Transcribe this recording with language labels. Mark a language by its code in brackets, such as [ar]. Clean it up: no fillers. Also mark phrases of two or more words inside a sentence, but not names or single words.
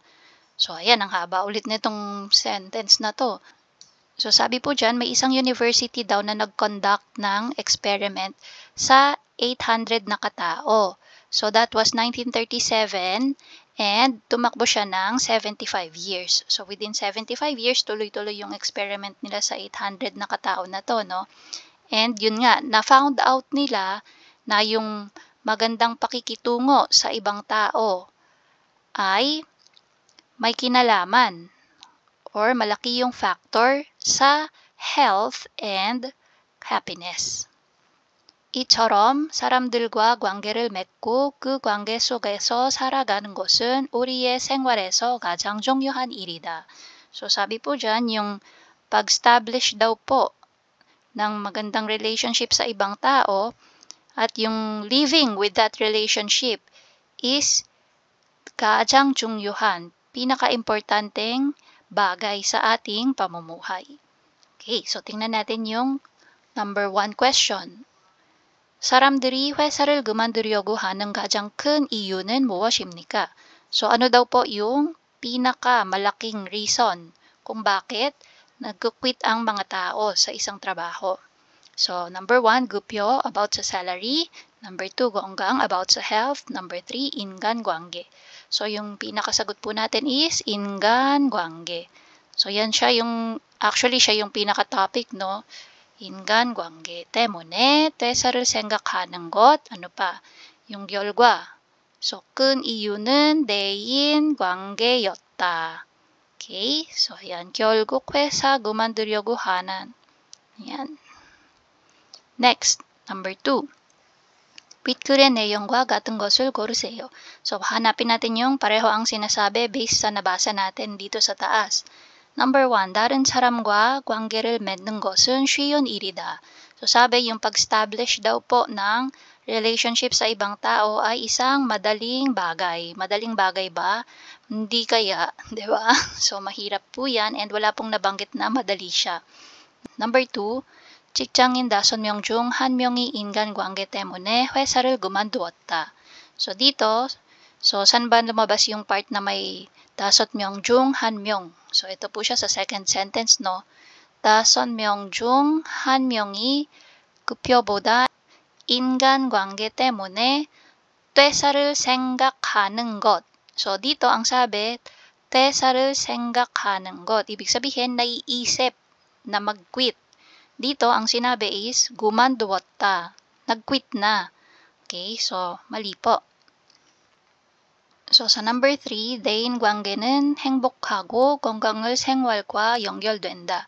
[tl] So, ayan, ang haba ulit nitong sentence na to. So, sabi po dyan, may isang university daw na nag-conduct ng experiment sa 800 na katao. [en] So, that was 1937 and [tl] tumakbo siya ng 75 years. So, within 75 years, tuloy-tuloy yung experiment nila sa 800 na katao na to, no? And yun nga, na-found out nila na yung magandang pakikitungo sa ibang tao ay may kinalaman or malaki yung factor sa [en] health and happiness. [ko] 이처럼 사람들과 관계를 맺고 그 관계 속에서 살아가는 것은 우리의 생활에서 가장 중요한 일이다. [tl] So sabi po dyan, yung pag-establish daw po ng magandang relationship sa ibang tao at yung [en] living with that relationship is [ko] 가장 중요한, [tl] pinaka-importanteng bagay sa ating pamumuhay. Okay, so tingnan natin yung number 1 question. [ko] 사람들이 회사를 그만두려고 하는 가장 큰 이유는 무엇입니까? [tl] So ano daw po yung pinaka-malaking reason kung bakit nag-quit ang mga tao sa isang trabaho? So number 1, gupyo, about sa salary. Number 2, gonggang, about sa health. Number 3, ingan-gwangge. So yung pinakasagot po natin is ingan-gwangge. So yan siya yung, actually siya yung pinaka-topic, no? [ko] 인간관계 때문에 퇴사를 생각하는 것, [tl] ano pa? [ko] yung 결과. So, 큰 이유는 대인 관계였다. [tl] Okay? So, yan. [ko] 결국 회사 그만두려고 하는. [tl] yan. Next, number 2. [ko] 윗글의 내용과 같은 것을 고르세요. [tl] So, hanapin natin yung pareho ang sinasabi based sa nabasa natin dito sa taas. Number 1, [ko] 다른 사람과 관계를 맺는 것은 쉬운 일이다. [tl] So sabi, yung pag-establish daw po ng relationship sa ibang tao ay isang madaling bagay. Madaling bagay ba? Hindi kaya, di ba? So mahirap po yan and wala pong nabanggit na madali siya. Number 2, [ko] 직장인 5명 중 1명이 인간관계 때문에 회사를 그만두었다. [tl] So dito, so saan ba lumabas yung part na may [ko] 5명 중 1명? [tl] So, ito po siya sa second sentence, no? [ko] 5명 중 1명이 급여보다 인간관계 때문에 퇴사를 생각하는 것. [tl] So, dito ang sabi, [ko] 퇴사를 생각하는 것. [tl] Ibig sabihin, naiisip na mag-quit. Dito, ang sinabi is, 그만두었다. Nag-quit na. Okay, so, mali po. So, sa number 3, [ko] 대인 관계는 행복하고 건강한 생활과 연결된다.